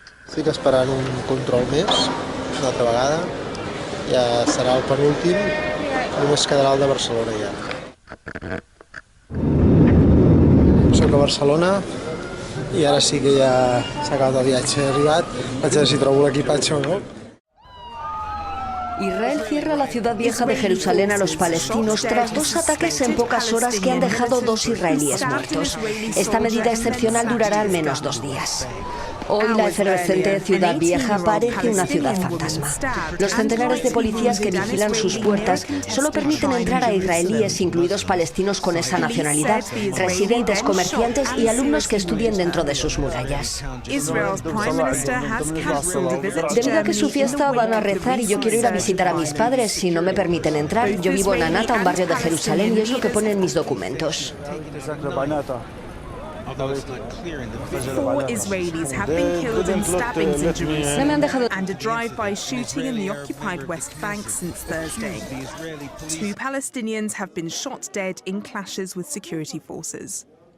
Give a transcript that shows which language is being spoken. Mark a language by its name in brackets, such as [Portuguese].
[Catalan] Estic esperant un control més, una altra vegada. Ja serà el penúltim, només quedarà el de Barcelona ja. Soc a Barcelona i ara sí que ja s'ha acabat el viatge, he arribat. Vaig a veure si trobo l'equipatge o no. [Spanish] Israel cierra la ciudad vieja de Jerusalén a los palestinos tras 2 ataques en pocas horas que han dejado 2 israelíes muertos. Esta medida excepcional durará al menos 2 días. Hoy la efervescente ciudad vieja parece una ciudad fantasma. Los centenares de policías que vigilan sus puertas solo permiten entrar a israelíes, incluidos palestinos con esa nacionalidad, residentes, comerciantes y alumnos que estudien dentro de sus murallas. Debido a que su fiesta van a rezar y yo quiero ir a visitar a mis padres, si no me permiten entrar, yo vivo en Anata, un barrio de Jerusalén, y es lo que pone en mis documentos. [English] 4 Israelis have been killed in stabbings in Jerusalem and a drive-by shooting in the occupied West Bank since Thursday. 2 Palestinians have been shot dead in clashes with security forces.